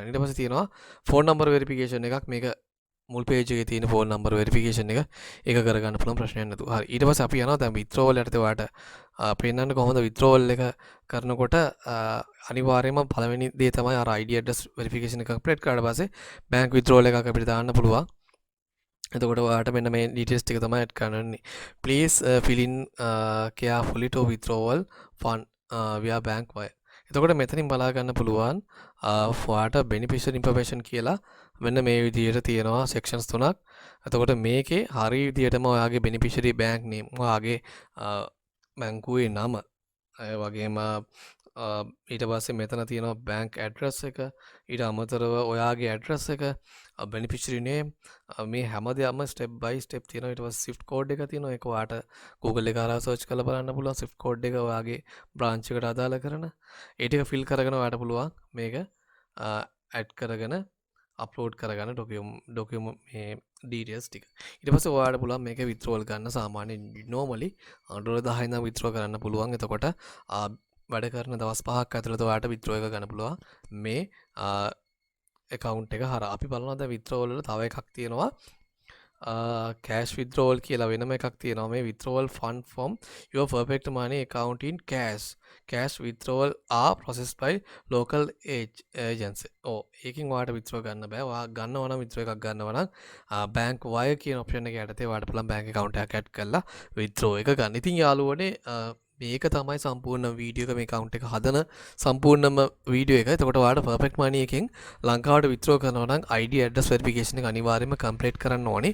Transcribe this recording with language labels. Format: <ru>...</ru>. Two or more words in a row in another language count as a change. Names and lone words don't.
<si>ඊට පස්සේ තියෙනවා</si> <en>phone number verification</en> <si>එකක්. මේක මුල් පේජ් එකේ තියෙන</si> <en>phone number verification</en> <si>එක ඒක කරගන්න පුළුවන් ප්‍රශ්නයක් නැතුව. හරි ඊට පස්සේ අපි යනවා දැන් withdrawal යටතේ ඔයාලට පෙන්නන්න කොහොමද withdrawal එක කරනකොට අනිවාර්යයෙන්ම පළවෙනි දේ තමයි අර</si> <en>ID address verification</en> <si>එක කම්ප්ලීට් කරාට පස්සේ</si> <en>bank withdrawal</en> <si>එකක් අපිට දාන්න පුළුවන්. එතකොට ඔයාලට මෙන්න මේ details ටික තමයි add කරන්න ඕනේ.</si> <en>Please fill in carefully to withdrawal fund via bank wire.</en> <si>එතකොට මෙතනින් බලා ගන්න පුළුවන් ඔයාලට</si> <en>beneficiary information</en> <si>කියලා මෙන්න මේ විදිහට තියෙනවා sections තුනක්. එතකොට මේකේ හරිය විදිහටම ඔයාගේ</si> <en>beneficiary bank name</en> <si>ඔයාගේ බැංකුවේ නම වගේම ඊට පස්සේ මෙතන තියෙනවා</si> <en>bank address</en> <si>එක ඊට අමතරව ඔයාගේ address එක</si> <en>beneficiary name</en> <si>මේ හැමදේම</si> <en>step by step</en> <si>තියෙනවා. ඊට පස්සේ</si> <en>swift code</en> <si>එක තියෙනවා. ඒක ඔයාට Google එක හරහා search කරලා බලන්න පුළුවන්.</si> <en>swift code</en> <si>එක ඔයාගේ branch එකට අදාළ කරන ඒ ටික fill කරගෙන ඔයාට පුළුවන් මේක add කරගෙන අප්ලෝඩ් කරගන්න ඩොකියුමන්ට් මේ details ටික. ඊට පස්සේ ඔයාලට පුළුවන් මේක withdrawal ගන්න. සාමාන්‍යයෙන් normally $10 ඉඳන් withdraw කරන්න පුළුවන්. එතකොට වැඩ කරන දවස් 5ක් ඇතුළත ඔයාලට withdraw එක ගන්න පුළුවන් මේ account එක හරහා. අපි බලනවා දැන් withdrawal වල තව එකක් තියෙනවා.</si> <en>cash withdrawal</en> <si>කියලා වෙනම එකක් තියෙනවා.</si> <en>මේ withdrawal fund from your perfect money account in cash withdrawal are processed by local agency.</en> <si>ඒකෙන් ඔයාලට withdraw ගන්න බෑ. ඔයා ගන්නවා නම් withdraw එකක් ගන්නවා නම්</si> <en>bank wire</en> <si>කියන option එක යටතේ ඔයාලට පුළුවන්</si> <en>bank account</en> <si>එකක් add කරලා withdraw එක ගන්න. ඉතින් යාළුවනේ මේක තමයි සම්පූර්ණ වීඩියෝ එක මේ account එක හදන සම්පූර්ණම වීඩියෝ එක. එතකොට ඔයාලට perfect money එකෙන් ලංකාවට withdraw කරනවා නම්</si> <en>ID address verification</en> <si>එක අනිවාර්යයෙන්ම complete කරන්න ඕනේ.</si>